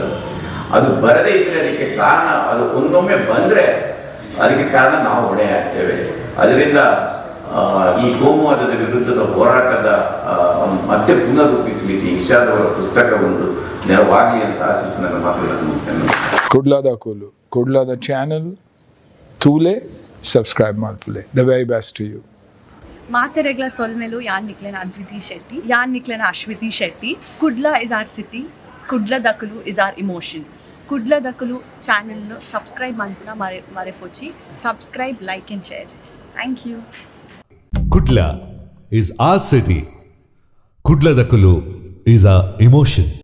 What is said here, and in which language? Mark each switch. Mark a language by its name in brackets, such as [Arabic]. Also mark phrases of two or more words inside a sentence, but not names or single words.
[Kannada] ಅದು ಬರದೇ ಇದ್ರೆ ಅದಕ್ಕೆ ಕಾರಣ, ಅದು ಒಂದೊಮ್ಮೆ ಬಂದರೆ ಅದಕ್ಕೆ ಕಾರಣ ನಾವು ಹೊಣೆ ಆಗ್ತೇವೆ. ಅದರಿಂದ ಈ ಕೋಮುವಾದದ ವಿರುದ್ಧದ ಹೋರಾಟದ ಮತ್ತೆ ಪುನರ್ರೂಪಿಸಲಿಕ್ಕೆ ಇರ್ಷಾದ್ ಅವರ ಪುಸ್ತಕ ಒಂದು ನೆರವಾಗಲಿ ಅಂತ ಆಶಿಸಿ ನನ್ನ ಮಾತುಗಳನ್ನು ಮುಗಿಸ್ತೇನೆ. [Tulu] ಕುಡ್ಲದ ಕೋಲು, ಕುಡ್ಲದ ಚಾನಲ್ ತೂಲೆ ಸಬ್ಸ್ಕ್ರೈಬ್ ಮಾಡ್ತುಲೆ. [English] the very best to you. [Tulu] ಮಾತೆರೆಗ್ಲ ಸೊಲ್ಮೆಲು ಯಾನ್ ನಿಕ್ಲೆನ ಅದ್ವಿತಿ ಶೆಟ್ಟಿ, ಯಾನ್ ನಿಕ್ಲೆನ ಅಶ್ವಿತಿ ಶೆಟ್ಟಿ. [English] ಕುಡ್ಲ is our city, ಕುಡ್ಲ ದಕಲು is our emotion. [Tulu] ಕುಡ್ಲ ದಕಲು ಚಾನೆಲ್ನು ಸಬ್ಸ್ಕ್ರೈಬ್ ಮಾಡ್ಪುನ ಮರೆಪೊಚ್ಚಿ. [English] subscribe, like and share. thank you. Kudla is our city. Kudla Dakulu is our emotion.